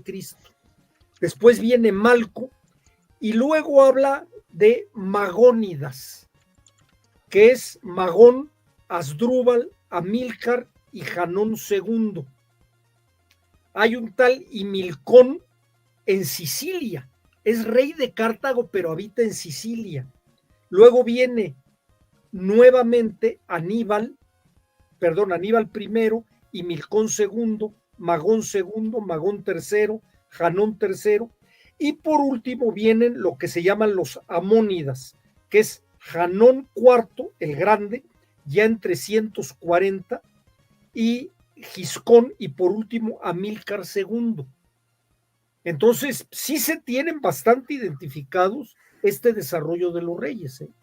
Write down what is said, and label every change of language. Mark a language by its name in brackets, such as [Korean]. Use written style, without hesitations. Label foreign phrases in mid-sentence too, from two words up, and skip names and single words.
[Spanish] Después viene Malco, y luego habla de Magónidas, que es Magón, Asdrúbal, Amílcar y Janón II. Hay un tal Himilcón en Sicilia, es rey de Cartago, pero habita en Sicilia. Luego viene nuevamente Aníbal I, Himilcón II, Magón II, Magón III, Janón III, y por último vienen lo que se llaman los Amónidas, que es Janón IV, el Grande, ya en 340, y Giscón, y por último Amílcar II. Entonces, sí se tienen bastante identificados este desarrollo de los reyes.